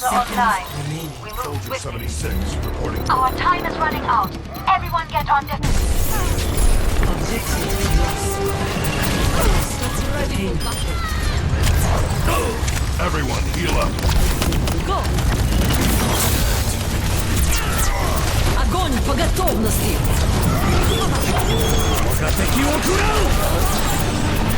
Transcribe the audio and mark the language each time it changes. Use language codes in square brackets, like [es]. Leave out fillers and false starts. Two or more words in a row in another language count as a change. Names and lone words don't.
[en] seconds online. remaining. We move Soldier swiftly. 76 reporting. Our time is running out. Everyone get on deck. Objective lost. Retain. Everyone heal up. Go! [ru] Огонь по готовности! [ja] 我が敵を食らう